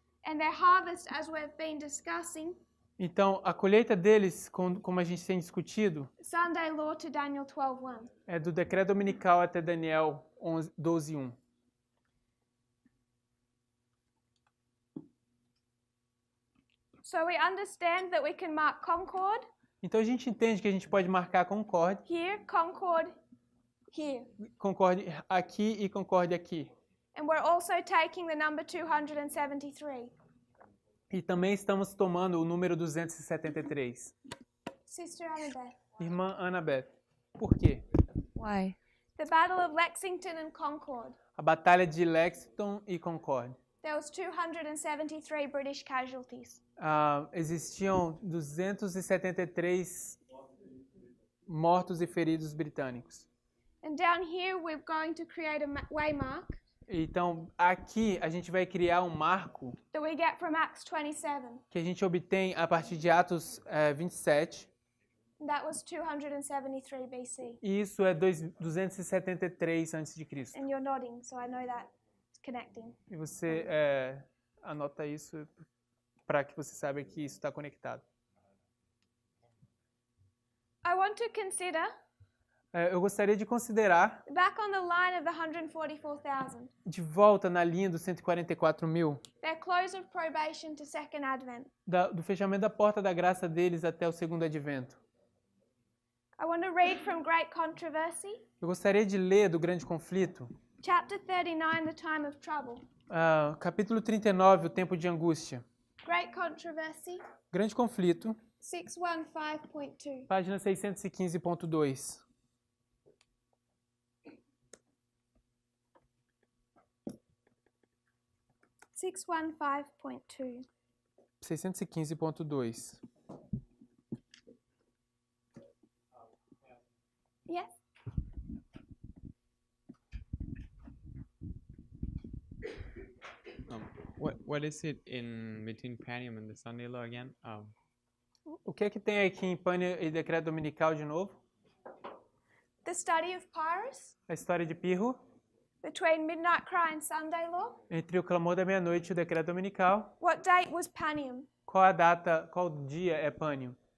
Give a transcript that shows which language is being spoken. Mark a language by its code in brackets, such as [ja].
[en] And their harvest, as we've been discussing, [pt] Então, a colheita deles, como a gente tem discutido, [en] Sunday law to Daniel 12:1. [pt] é do decreto dominical até Daniel 12:1. [en] So we understand that we can mark Concord [pt] Então, a gente entende que a gente pode marcar Concord, [en] here, Concord here. [pt] Concord aqui e Concord aqui. [en] And we're also taking the number 273. [pt] E também estamos tomando o número 273. [en] Sister Annabeth. [pt] Irmã Annabeth. Por quê? [en] Why? The Battle of Lexington and Concord. [pt] A batalha de Lexington e Concord. [en] There was 273 British casualties. [pt] Existiam 273 mortos e feridos britânicos. [en] And down here we're going to create a waymark [pt] Então, aqui a gente vai criar um marco [en] that we get from Acts 27. [pt] que a gente obtém a partir de Atos 27. [en] And that was 273 BC. [pt] E isso é 273 a.C. [en] And you're nodding, so I know that it's connecting. [pt] E você anota isso para que você saiba que isso está conectado. [en] I want to consider [pt] Eu gostaria de considerar [en] back on the line of the 144,000, [pt] de volta na linha dos 144.000, [en] their close of probation to second advent. [pt] do fechamento da porta da graça deles até o segundo advento. [en] I want to read from Great Controversy, [pt] Eu gostaria de ler do Grande Conflito, [en] chapter 39, The Time of Trouble. [pt] Capítulo 39, o tempo de angústia. [en] Great Controversy, [pt] Grande Conflito, 615.2. página 615.2. .2 615.2. [en] Yes. What is it in between Panium and the Sunday law again? [pt] O que é que tem aqui em Pânia e Decreto Dominical de novo? [en] The study of Pyrrhus, [pt] A história de Pirro, [en] between midnight cry and Sunday law. [pt] entre o clamor da meia-noite e o Decreto Dominical. [en] What date was Panium? [pt] Qual a data, qual dia é Pânium?